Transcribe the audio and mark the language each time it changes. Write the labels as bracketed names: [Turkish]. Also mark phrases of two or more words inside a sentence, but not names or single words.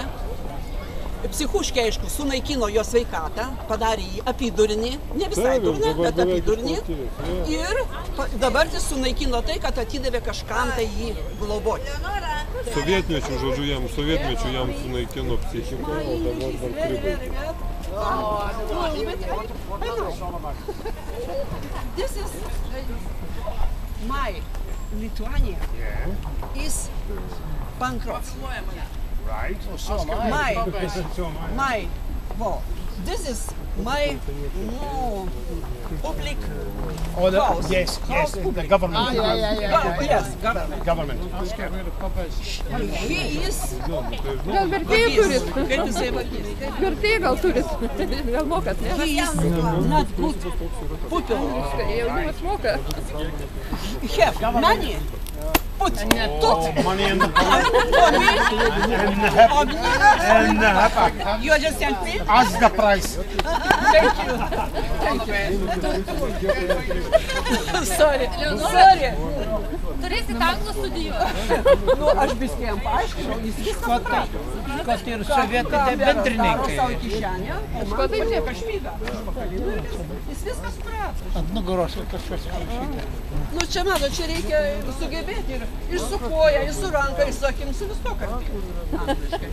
[Lithuanian] Psichuškė, aišku, sunaikino jo sveikatą, padarė jį apydurinį, ne visai durną, bet apydurinį. Ir dabar jis sunaikino tai, kad atidavė kažkam tai jį globoti. Sovietmečiu, žodžiu, sovietmečiu jam sunaikino psichiką, o dabar dar pribaigė. [English] This is my Lithuania is bankrupt. Right. Well, this is my public house. Yes, the government. Yes, government. Let's get rid of puppets. He is... [Lithuanian] Gal vertėjų turit? Kaip jisai vagis? Vertėjų gal turit? Gal mokat, ne? [English] He is not good pupil. [Lithuanian] Jaunimas moka. [English] Have money. Put Money in the pot. And the hapa. You understand me? Ask the price. Thank you. Sorry. [Lithuanian] Turėsit anglų studijuoti. Nu, aš biskį jam paaiškinau, jis viską suprato. Kad ir sovietai bendrininkai. Savo kišenę, o man tai nieko špygą. Jis viską suprato. Ant nugaros kažkas parašyta. Nu, čia mato, čia reikia sugebėti ir su koja, ir su ranka, ir su akim, su visko kalbėti.